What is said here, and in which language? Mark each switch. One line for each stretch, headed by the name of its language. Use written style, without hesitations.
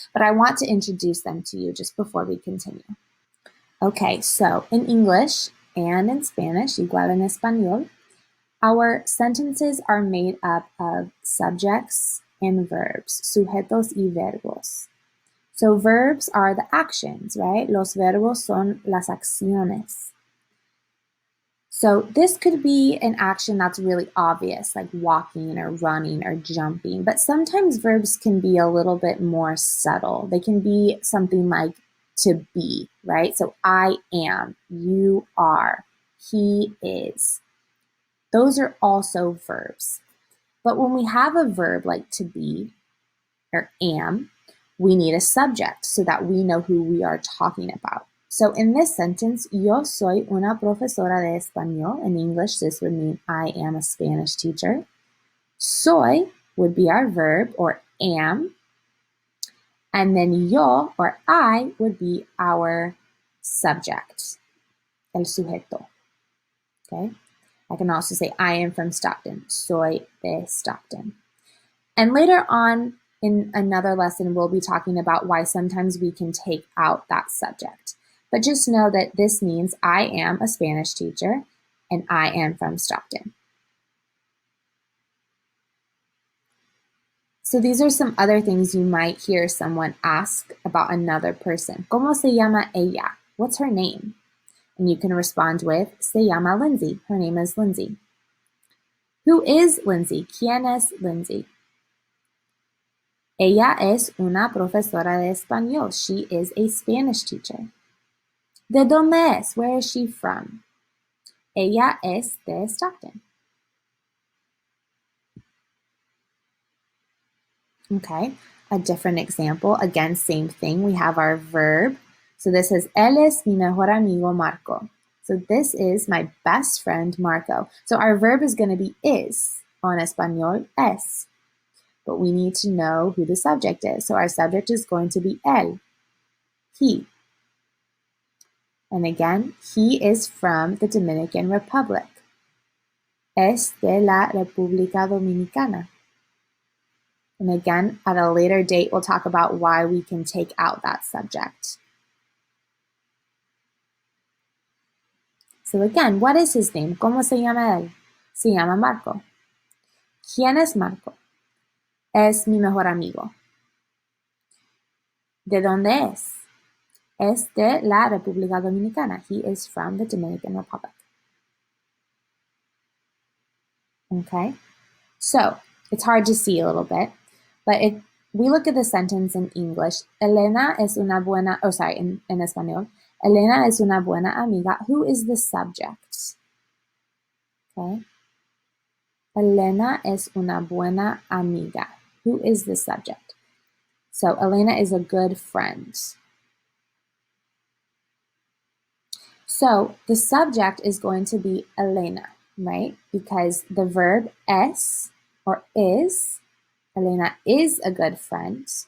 English: But I want to introduce them to you just before we continue. Okay, so in English and in Spanish,
Spanish: igual en español,
English: our sentences are made up of subjects and verbs,
Spanish: sujetos y verbos.
English: So verbs are the actions, right?
Spanish: Los verbos son las acciones.
English: So this could be an action that's really obvious, like walking or running or jumping, but sometimes verbs can be a little bit more subtle. They can be something like to be, right? So I am, you are, he is. Those are also verbs. But when we have a verb like to be or am, we need a subject so that we know who we are talking about. So in this sentence,
Spanish: yo soy una profesora de español.
English: In English, this would mean I am a Spanish teacher. Soy would be our verb, or am. And then yo, or I, would be our subject, el sujeto. Okay? I can also say I am from Stockton.
Spanish: Soy de Stockton.
English: And later on in another lesson, we'll be talking about why sometimes we can take out that subject. But just know that this means I am a Spanish teacher and I am from Stockton. So these are some other things you might hear someone ask about another person.
Spanish: ¿Cómo se llama ella?
English: What's her name? And you can respond with,
Spanish: se llama Lindsay.
English: Her name is Lindsay. Who is Lindsay?
Spanish: ¿Quién es Lindsay? Ella es una profesora de español.
English: She is a Spanish teacher.
Spanish: ¿De dónde es?
English: Where is she from?
Spanish: Ella es de Stockton.
English: Okay, a different example. Again, same thing. We have our verb. So this is,
Spanish: él es mi mejor amigo Marco.
English: So this is my best friend Marco. So our verb is going to be is,
Spanish: o en español, es.
English: But we need to know who the subject is. So our subject is going to be él, he. And again, he is from the Dominican Republic.
Spanish: Es de la República Dominicana.
English: And again, at a later date, we'll talk about why we can take out that subject. So again, what is his name?
Spanish: ¿Cómo se llama él? Se llama Marco. ¿Quién es Marco? Es mi mejor amigo. ¿De dónde es? Es de la República Dominicana.
English: He is from the Dominican Republic. Okay, so it's hard to see a little bit, but if we look at the sentence in English,
Spanish: Elena es una buena, en español, Elena es una buena amiga.
English: Who is the subject?
Spanish: Okay, Elena es una buena amiga.
English: Who is the subject? So Elena is a good friend. So the subject is going to be Elena, right? Because the verb es or is, Elena is a good friend.